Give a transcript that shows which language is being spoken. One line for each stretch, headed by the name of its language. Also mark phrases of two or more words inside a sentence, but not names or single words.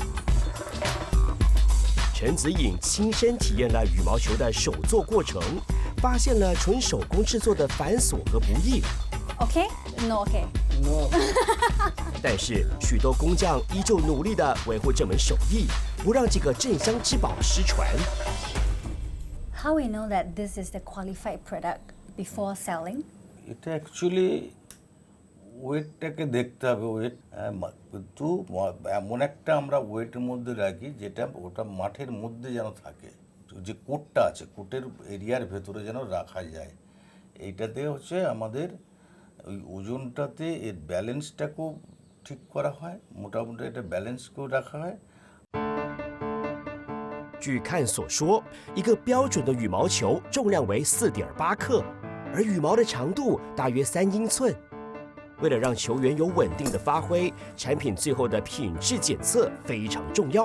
Chinese: 陈子颖亲身体验了羽毛球的手作过程，发现了纯手工制作的繁琐和不易。
English: OK， No OK， No。
Chinese: 但是许多工匠依旧努力地维护这门手艺，不让这个镇乡之宝失传。
English: How we know that this is the qualified product before selling?
Bangla: এটা অ্যাকচুয়ালি ওয়েটটাকে দেখতে হবে, ওয়েট কিন্তু এমন একটা আমরা ওয়েটের মধ্যে রাখি যেটা ওটা মাঠের মধ্যে যেন থাকে, যে কোটটা আছে কোটের এরিয়ার ভেতরে যেন রাখা যায়। এইটাতে হচ্ছে আমাদের ওই ওজনটাতে এর ব্যালেন্সটাকেও ঠিক করা হয়, মোটামুটি এটা ব্যালেন্স করে রাখা হয়।
Chinese: 据看所说，一个标准的羽毛球重量为4.8克，而羽毛的长度大约3英寸。为了让球员有稳定的发挥，产品最后的品质检测非常重要。